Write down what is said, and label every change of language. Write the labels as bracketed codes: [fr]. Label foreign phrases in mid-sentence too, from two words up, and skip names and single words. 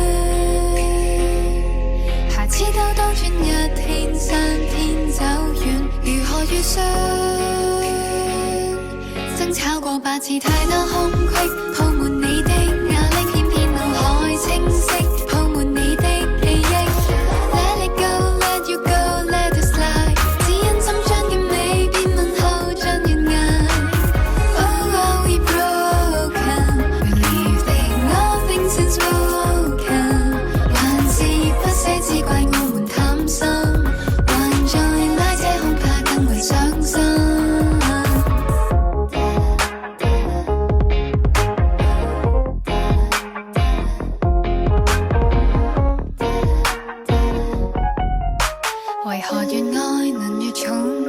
[yue] 下次兜兜轉1天3天走遠，如何預算？爭吵過8次，太多空隙，鋪滿你的壓力，偏偏腦海清晰，鋪滿你的記憶。 [en] Let it go, let you go, let it slide， [yue] 只因心將結尾，變問候像懸崖。 [en] Oh, are we broken? Believing nothing since broken， [yue] 還是不捨只怪我們貪心，還在拉扯恐怕更為傷心。為何越愛能越重？